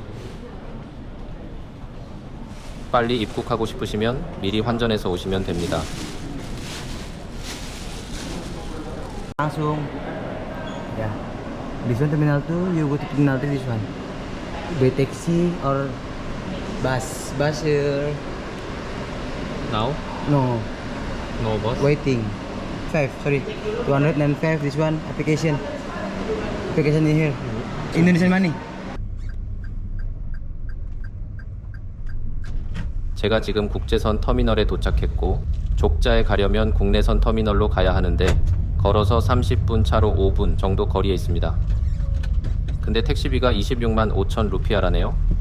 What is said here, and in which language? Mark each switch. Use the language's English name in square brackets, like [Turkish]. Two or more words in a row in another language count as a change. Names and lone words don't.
[Korean] 빨리 입국하고 싶으시면 미리 환전해서 오시면 됩니다. [Indonesian] Langsung ya [English] this one terminal 2 you go to terminal 3 this one by taxi or bus here Now? no No bus? waiting 205 this one application in here Indonesian money. [Korean] 제가 지금 국제선 터미널에 도착했고 족자에 가려면 국내선 터미널로 가야 하는데 걸어서 30분 차로 5분 정도 거리에 있습니다. 근데 택시비가 26만 5천 루피아라네요.